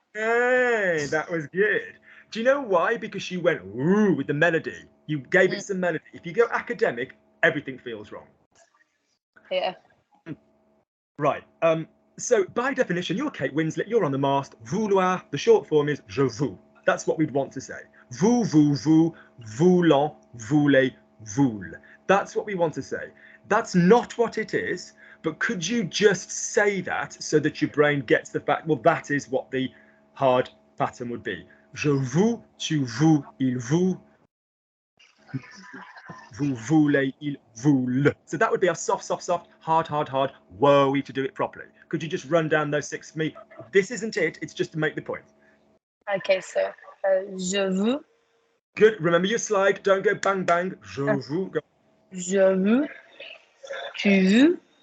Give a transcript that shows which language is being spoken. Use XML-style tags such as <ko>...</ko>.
<en>Hey, that was good. Do you know why? Because you went ooh with the melody. You gave it some melody. If you go academic, everything feels wrong. Yeah. Right. So by definition, you're Kate Winslet. You're on the mast. Vouloir. The short form is</en> <fr>je vous.</fr> <en>That's what we'd want to say.</en> <fr>Vous, vous, voulant, voulez, voule.</fr> <en>That's what we want to say. That's not what it is, but could you just say that so that your brain gets the fact, well, that is what the hard pattern would be.</en> <fr>Je vous, tu vous, il vous, vous voulez, il voule.</fr> <en>So that would be a soft, soft, soft, hard, hard, hard, woe to do it properly. Could you just run down those 6 for me? This isn't it, it's just to make the point. Okay, so</en> <fr>je veux.</fr> <en>Good, remember your slide, don't go bang, bang.</en> <fr>Je vous, go. Je veux. Tu veux.</fr>